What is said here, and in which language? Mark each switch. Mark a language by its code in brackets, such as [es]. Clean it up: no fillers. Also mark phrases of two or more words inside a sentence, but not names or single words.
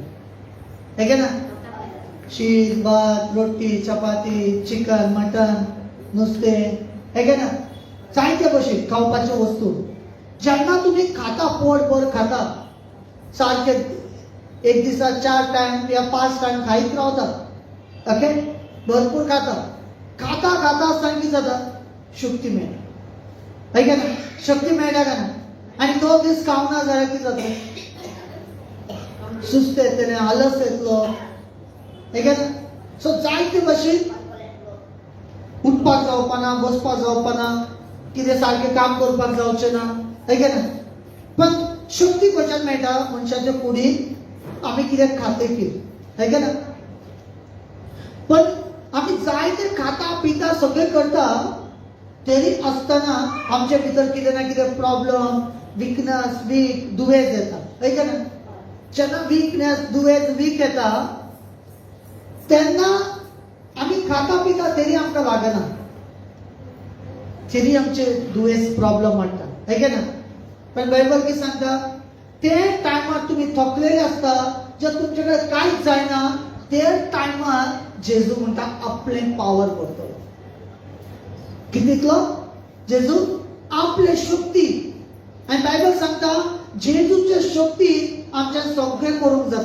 [kok] हे ना, शीत, भात, रोटी, चपाती, चिकन, मटन, नुस्तें, हे ना, जायते भशेन खावपाच्यो वस्तू. जेन्ना तुमी खाता, पोटभर खाता, सारके एक दिसा 4 टायम या 5 टायम खायत रावता. ओके, भरपूर खाता, खाता खाता सांगी जाता, शक्ती मेळटा. है का ना, शक्ती मेळटा का ना. आणि 2 दीस खावना जाल्यार कितें जाता, सुस्त येतलें, आलस येतलो. है का ना. सो जायते भशेन उठपाक जावपाना, बसपाक जावपाना, कितें सारकें काम करपाक जावचें ना. है का ना. पण शक्ती खंयच्यान मेळटा? मनशाच्या कुडीन आमी कितें खातकीर. है का ना. पण आमी जायते खाता पिता सगळें करता, तरी आसतना आमच्या भितर कितें ना कितें प्रॉब्लेम, विकनेस, वीक, दुयेंस येता. है का ना. जेन्ना विकनेस, दुयेंस, वीक येता, तेन्ना आमी खाता पिता तरी आमकां लागना, तरी आमचे दुयेंस, प्रॉब्लेम वाडटा. है का ना. पण बायबल कितें सांगता, ते टायमार तुमी थकलेले आसता, जे तुमचे कडेन कांयच जायना, ते टायमार जेजू म्हणटा आपलें पावर करतलो. कितें दितलो? जेजू आपले शक्ती. आनी बायबल सांगता जेजूचे शक्ती आमच्यान सगळें करूंक जाता.